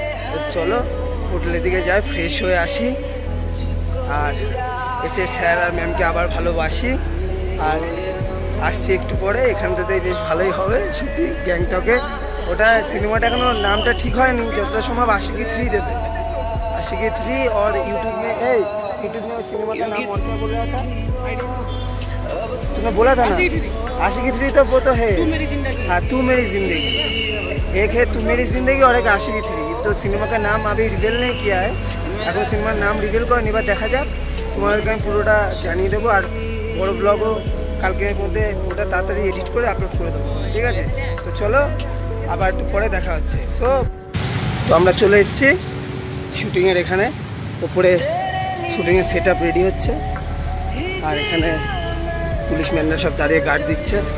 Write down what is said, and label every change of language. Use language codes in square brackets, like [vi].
[bn] তো চলো হোটেলের দিকে যাই, ফ্রেশ হয়ে আসি, আর এসে স্যার আর ম্যামকে আবার ভালোবাসি। আর আসছি একটু পরে, এখান থেকে বেশ ভালোই হবে শুটিং গ্যাংটকে। ওটা সিনেমাটা এখনো নামটা ঠিক হয়নি, যতটা সম্ভব [hi] आशिकी 3 देवे, आशिकी 3। और यूट्यूब में सिनेमा का नाम और क्या बोल रहा था तुमने? बोला था ना आशिकी 3, तो वो तो है हाँ तू मेरी जिंदगी। एक है तू मेरी जिंदगी और एक आशिकी 3। तो सिनेमा का नाम अभी रिवील नहीं किया है, [bn] এখন সিনেমার নাম রিভিল করে এবার দেখা যাক। তোমাদেরকে আমি পুরোটা জানিয়ে দেবো, আর বড় ব্লগও কালকের মধ্যে ওটা তাড়াতাড়ি এডিট করে আপলোড করে দেবো, ঠিক আছে? তো চলো আবার একটু পরে দেখা হচ্ছে। তো আমরা চলে এসেছি শুটিংয়ের এখানে, ওপরে শুটিংয়ের সেট আপ রেডি হচ্ছে, আর এখানে পুলিশম্যানরা সব দাঁড়িয়ে গার্ড দিচ্ছে।